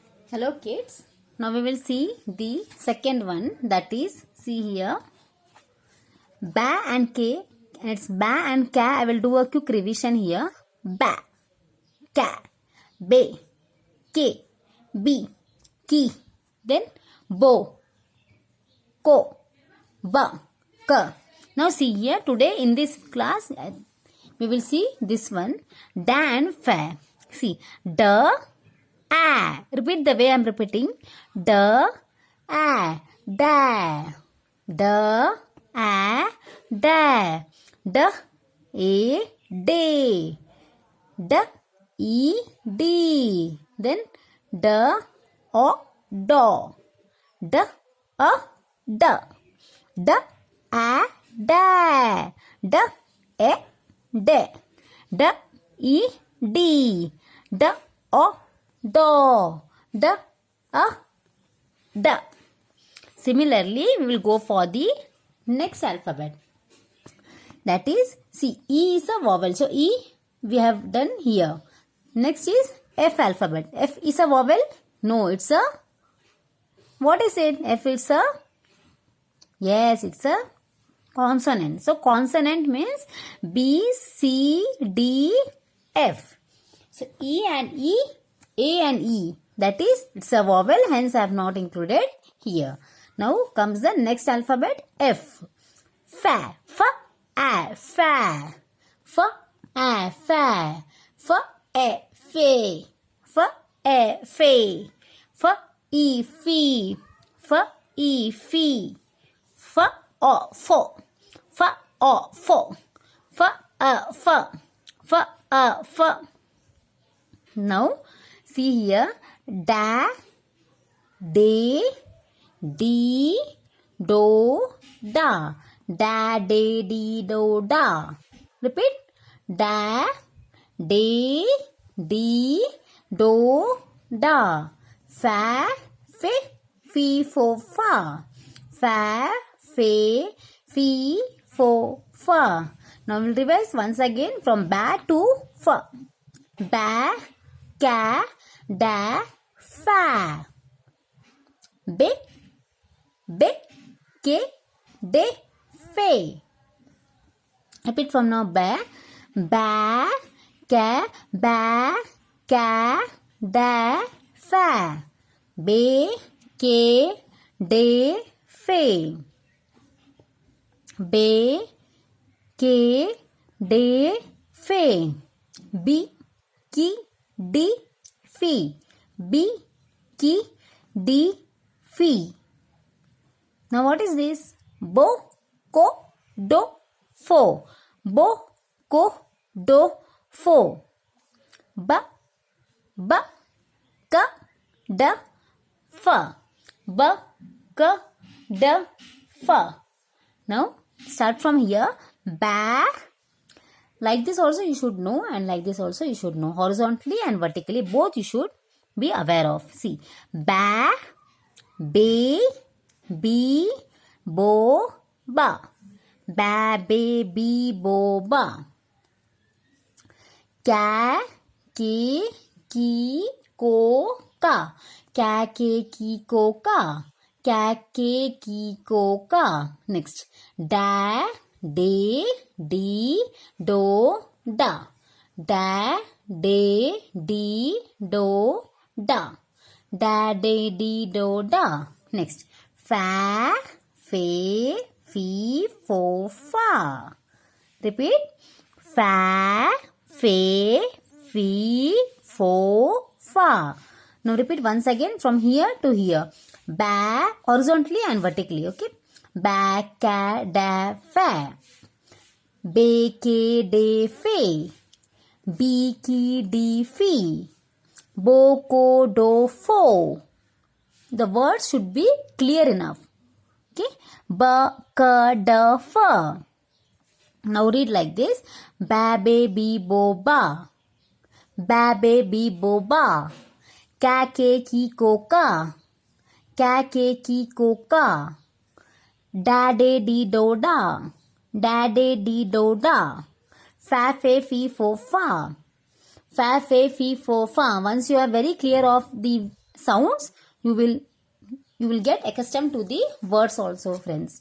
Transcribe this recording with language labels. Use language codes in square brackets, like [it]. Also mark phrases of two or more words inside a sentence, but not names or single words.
[en] Hello kids, now we will see the second one, that is, see here, ba and k, and it's ba and ka. I will do a quick revision here. Ba, ka, be, ke, bi, ki, then bo, ko, ba, ka. Now see here, today in this class we will see this one, da and fa. See, da, a. Repeat the way I am repeating. Da, a, da. Da, a, da. Da, a, day. Da, e, d. Then da, o, do. Da, a, da. Da, a, da. Da, e, de. Da, e, d. Da, o, do. Da, a, da. Similarly, we will go for the next alphabet. That is, see, E is a vowel. So, E we have done here. Next is F alphabet. F is a vowel? No, it's a, what is it? F is a, yes, it's a consonant. So, consonant means B, C, D, F. So, E and E, A and E. That is, it's a vowel, hence I have not included here. Now comes the next alphabet, F. Fa, fa, a, fa. Fa, a, fa. Fa, e, fe. Fa, e, fe. Fa, e, fi. Fa, e, fi. Fa, o, fo. Fa, o, fo. Fa, a, fa. Fa, a, fa. Now, see here, da, de, di, do, da. Da, de, di, do, da. Repeat. Da, de, di, do, da. Fa, fe, fi, fo, fa. Fa, fe, fi, fo, fa. Now we'll revise once again from ba to fa. Ba, ka, da, fa. Be, be, ke, de, fe. Repeat from now. Ba, ba, ka, da, fa. Be, ke, de, fe. Be, ke, de, fe. Bi, ki, di, fi. Bi, ki, di, fi. Now what is this? Bo, ko, do, fo. Bo, ko, do, fo. Ba, ba, ka, da, fa. Ba, ka, da, fa. Now start from here. Ba. Like this also you should know, and like this also you should know. Horizontally and vertically both you should be aware of. See, ba, be, bi, bo, ba. Ba, be, bi, bo, ba. Ka, ke, ki, ko, ka. Ka, ke, ki, ko, ka. Ka, ke, ki, ko, ka. Next, da, de, di, do, da. Da, de, di, do, da. Da, de, di, do, da. Next, fa, fe, fi, fo, fa. Repeat. Fa, fe, fi, fo, fa. Now repeat once again from here to here. Ba, horizontally and vertically. Okay. Ba, ka, da, fa. Be, ke, de, fe. Bi, ki, di, fi. Bo, ko, do, fo. The words should be clear enough. Okay. Ba, ka, da, fa. Now read like this. Ba, be, bi, bo, ba. Ba, be, bi, bo, ba. Ka, ke, ki, ko, ka. Ka, ke, ki, ko, ka. Da, de, di, do, da. Da, de, di, do, da. Fa, fe, fi, fo, fa. Fa, fe, fi, fo, fa. Once you are very clear of the sounds, you will get accustomed to the words also, friends.